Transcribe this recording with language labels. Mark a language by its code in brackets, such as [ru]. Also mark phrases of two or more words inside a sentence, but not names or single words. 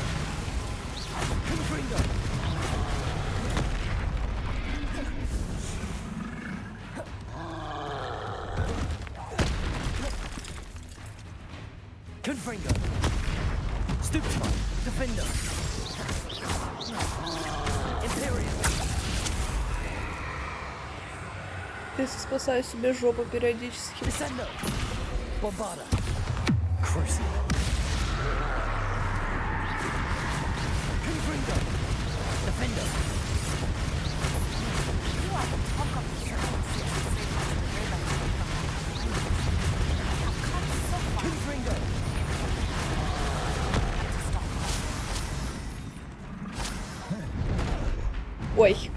[la] Confringo. Confringo. [en] Stupefy. Defender. Imperium. [ru] Ты спасаю себе жопу периодически. [la] Descendo. Bombarda. Crucible. Confringo. Defender. [en] You are the talk of the [la] Confringo. [ru] Ой.